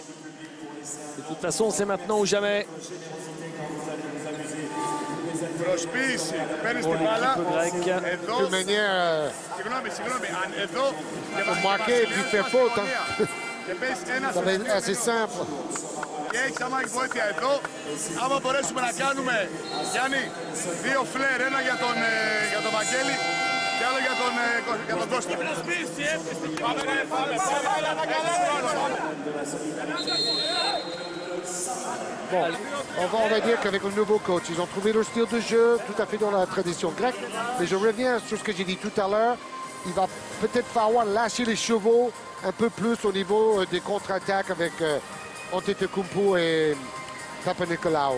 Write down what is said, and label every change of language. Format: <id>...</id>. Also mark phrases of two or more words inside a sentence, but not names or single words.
<fr>De toute façon, c'est maintenant ou jamais. Pour l'équipe grecque. De toute manière, il faut marquer et puis faire faute. Hein. Ça va être assez simple.</fr> <el>Και έχεις άμα έχει βοήθεια εδώ, άμα μπορέσουμε να κάνουμε, Γιάννη, 2 φλερ, ένα για τον Βαγγέλη και άλλο για τον Κώστα.</el> <fr>Bon, on va dire qu'avec le nouveau coach, ils ont trouvé leur style de jeu tout à fait dans la tradition grecque. Mais je reviens sur ce que j'ai dit tout à l'heure. Il va peut-être falloir lâcher les chevaux un peu plus au niveau des contre-attaques avec Antetokounmpo et Papanikolaou.</fr>